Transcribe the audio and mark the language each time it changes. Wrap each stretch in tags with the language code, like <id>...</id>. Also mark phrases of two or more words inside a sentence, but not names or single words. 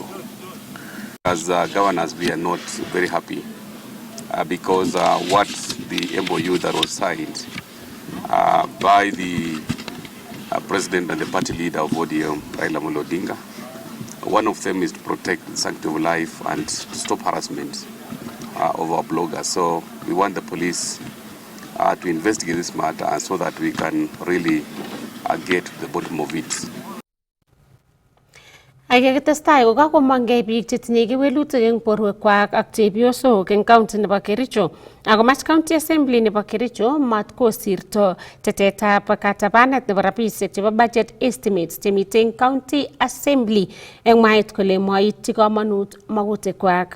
<en>As governors, we are not very happy because what the MOU that was signed by the president and the party leader of ODM, Raila Amolo Odinga, one of them is to protect the sanctity of life and to stop harassment of our bloggers. So we want the police to investigate this matter so that we can really get to the bottom of it.</en> <kln>Akekitestai kokakomangei biik chetinye kewelutik eng borwekwak ak chepyosok eng county nebo Kericho. Akomach</kln> <en>county assembly</en> <kln>nebo Kericho mat kosirto tetetab katabanet nebo rabisiek chebo</kln> <en>budget estimates</en> <kln>chemitei eng</kln> <en>county assembly</en> <kln>eng mwaet kole moityi komonut makutikwak.</kln>